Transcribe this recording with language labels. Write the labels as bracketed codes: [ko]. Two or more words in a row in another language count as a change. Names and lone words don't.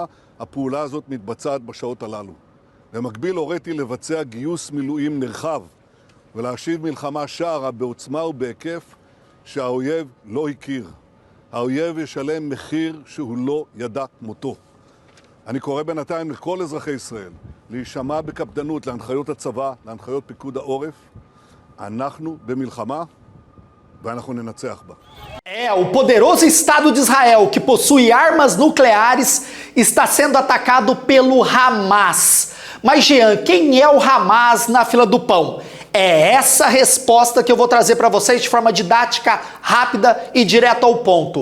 [he] הפעולה הזאת מתבצעת בשעות הללו. במקביל הוריתי לבצע גיוס מילואים נרחב ולהשיב מלחמה שערה בעוצמה ובהיקף שהאויב לא הכיר. האויב ישלם מחיר שהוא לא ידע כמותו. אני קורא בינתיים לכל אזרחי ישראל להישמע בקפדנות להנחיות הצבא, להנחיות פיקוד העורף. אנחנו במלחמה ואנחנו ננצח בה. [pt] O poderoso Estado de Israel, que possui armas nucleares, está sendo atacado pelo Hamas. Mas, Jean, quem é o Hamas na fila do pão? É essa resposta que eu vou trazer para vocês de forma didática, rápida e direto ao ponto.